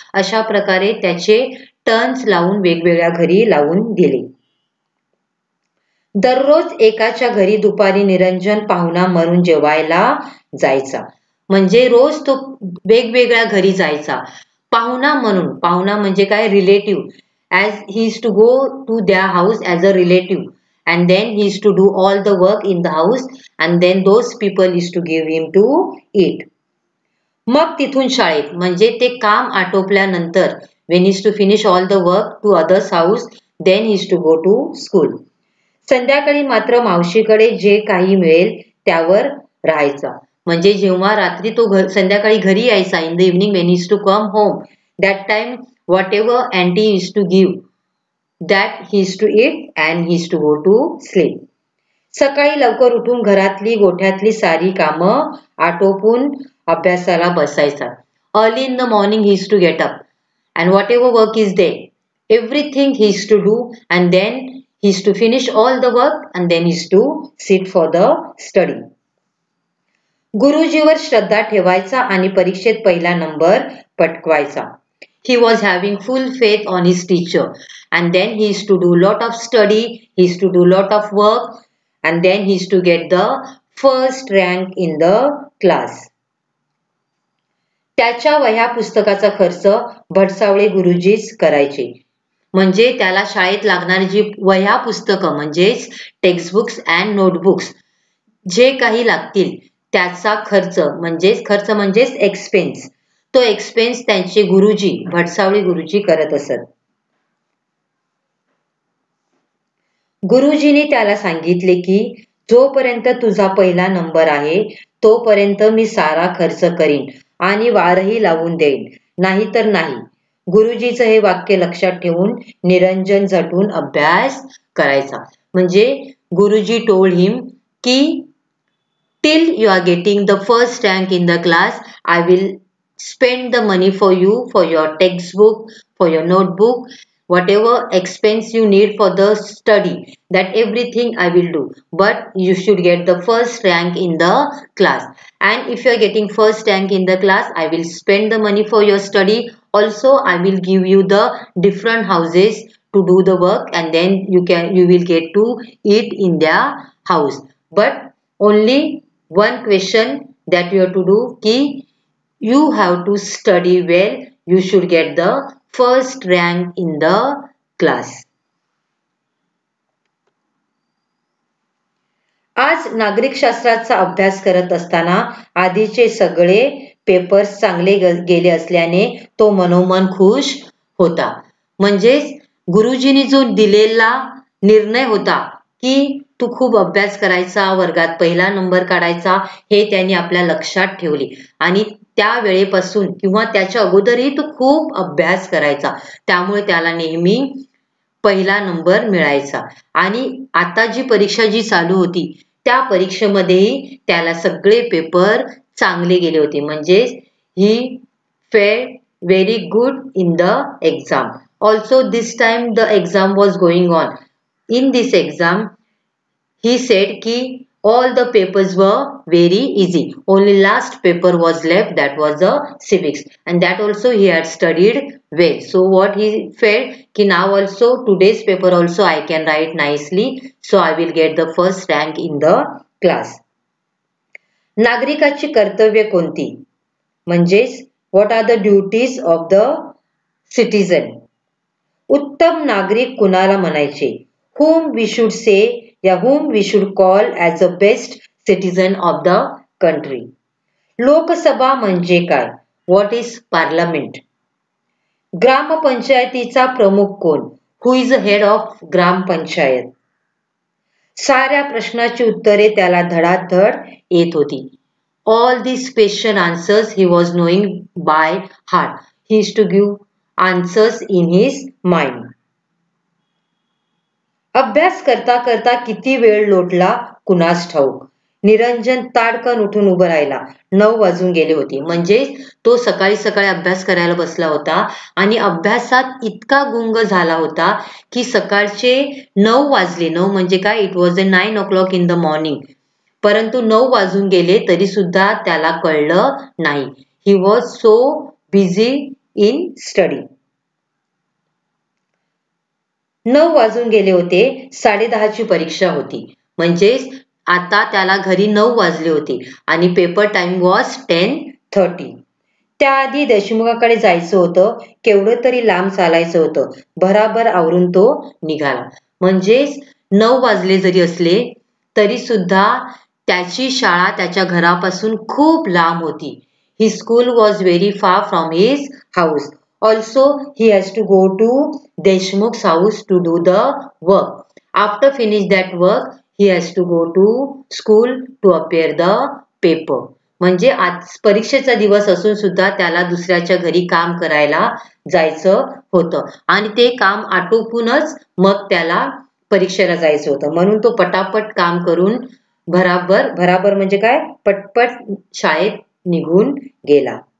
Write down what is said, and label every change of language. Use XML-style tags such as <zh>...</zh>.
<mr>अशा प्रकारे त्याचे टर्न्स लावून वेगवेगळ्या घरी लावून दिले. दररोज एकाच्या घरी दुपारी निरंजन पाहुणा म्हणून जेवायला जायचा. म्हणजे रोज तो वेगवेगळ्या घरी जायचा पाहुणा म्हणून. पाहुणा म्हणजे काय? Relative.</mr> <en>as he used to go to their house as a relative and then he used to do all the work in the house and then those people used to give him to eat.</en> <mr>मग तिथून शाळेत म्हणजे ते काम आटोपल्यानंतर</mr> <en>when he used to finish all the work to others house then he used to go to school.</en> <mr>संध्याकाळी मात्र मावशीकडे जे काही मिळेल त्यावर राहायचा. म्हणजे जेव्हा रात्री तो संध्याकाळी घरी यायचा</mr> <en>in the evening when he used to come home that time whatever auntie used to give that he used to eat and he used to go to sleep.</en> <mr>सकाळी लवकर उठून घरातली गोठ्यातली सारी कामं आटोपून अभ्यासाला बसायचा.</mr> <en>Early in the morning he used to get up and whatever work is there everything he used to do and then he used to finish all the work and then he used to sit for the study.</en> <mr>गुरुजीवर श्रद्धा ठेवायचा आणि परीक्षेत पहिला number पटकवायचा.</mr> <en>He was having full faith on his teacher and then he used to do lot of study, he used to do lot of work and then he used to get the first rank in the class.</en> <mr>त्याच्या वह्या पुस्तकाचा खर्च भडसावळे गुरुजीच करायचे. म्हणजे त्याला शाळेत लागणारी जी वह्या पुस्तकं म्हणजेच</mr> <en>textbooks and notebooks</en> <mr>जे काही लागतील त्याचा खर्च म्हणजेच एक्सपेन्स. तो एक्सपेन्स त्यांचे गुरुजी भडसावळे गुरुजी करत असत. गुरुजींनी त्याला सांगितले की जोपर्यंत तुझा पहिला नंबर आहे तोपर्यंत मी सारा खर्च करीन आणि वारही लावून देईन, नाहीतर नाही. गुरुजीचं हे वाक्य लक्षात ठेवून निरंजन झटून अभ्यास करायचा. म्हणजे गुरुजी</mr> <en>Told him की till you are getting the first rank in the class I will spend the money for you for your textbook, for your notebook, whatever expense you need for the study, that everything I will do, but you should get the first rank in the class. And if you are getting first rank in the class I will spend the money for your study. Also I will give you the different houses to do the work and then you will get to eat in their house. But only one question that you have to do ki you have to study well, you should get the first rank in the class.</en> <mr>आज नागरिकशास्त्राचा अभ्यास करत असताना आधीचे सगळे papers चांगले गेले असल्याने तो मनोमन खुश होता. म्हणजेच गुरुजींनी जो दिलेला निर्णय होता की तू खूप अभ्यास करायचा, वर्गात पहिला नंबर काढायचा, हे त्यांनी आपल्या लक्षात ठेवले आणि त्या वेळेपासून किंवा त्याच्या अगोदरही तो खूप अभ्यास करायचा. त्यामुळे त्याला नेहमी पहिला नंबर मिळायचा. आणि आता जी परीक्षा जी चालू होती त्या परीक्षेमध्येही त्याला सगळे पेपर चांगले गेले होते. म्हणजे</mr> <en>He fared very good in the exam. Also this time the exam was going on. In this exam he said ki all the papers were very easy. Only last paper was left, that was the civics, and that also he had studied well. So what he felt ki now also today's paper also I can write nicely, so I will get the first rank in the class.</en> <mr>नागरिकाची कर्तव्य कोणती? म्हणजेच</mr> <en>what are the duties of the citizen?</en> <mr>उत्तम नागरिक कुणाला म्हणायचे?</mr> <en>Whom we should say</en> <mr>या</mr> <en>whom we should call as the best citizen of the country.</en> <mr>Lok Sabha म्हणजे काय?</mr> <en>What is parliament?</en> <mr>ग्रामपंचायतीचा प्रमुख कोण?</mr> <en>Who is the head of gram panchayat?</en> <mr>साऱ्या प्रश्नाची उत्तरे त्याला धडाधड येत होती.</mr> <en>All these question answers he was knowing by heart. He used to give answers in his mind.</en> <mr>अभ्यास करता करता किती वेळ लोटला कुणास ठाऊक. निरंजन ताडकन उठून उभं राहिला. 9 वाजून गेले होते. म्हणजे तो सकाळी सकाळी अभ्यास करायला बसला होता आणि अभ्यासात इतका गुंग झाला होता की सकाळचे 9 वाजले. 9 म्हणजे काय?</mr> <en>It was 9 o'clock in the morning.</en> <mr>परंतु 9 वाजून गेले तरी सुद्धा त्याला कळलं नाही.</mr> <en>He was so busy in study.</en> <mr>9 वाजून गेले होते. 10:30ची परीक्षा होती. म्हणजेच आता त्याला घरी 9 वाजले होते आणि</mr> <en>paper time was</en> <mr>10:30. त्याआधी देशमुखाकडे जायचं होतं. केवढं तरी लांब चालायचं होतं. भराभर आवरून तो निघाला. म्हणजेच 9 वाजले जरी असले तरी सुद्धा त्याची शाळा त्याच्या घरापासून खूप लांब होती.</mr> <en>His school was very far from his house. Also, he has to go to Deshmukh's house to do the work. After finish that work, he has to go to school to appear the paper.</en> <mr>म्हणजे आज परीक्षेचा दिवस असून सुद्धा त्याला दुसऱ्याच्या घरी काम करायला जायचं होतं आणि ते काम आटोपूनच मग त्याला परीक्षेला जायचं होतं. म्हणून तो पटापट काम करून भराभर म्हणजे काय? पटपट शाळेत निघून गेला.</mr>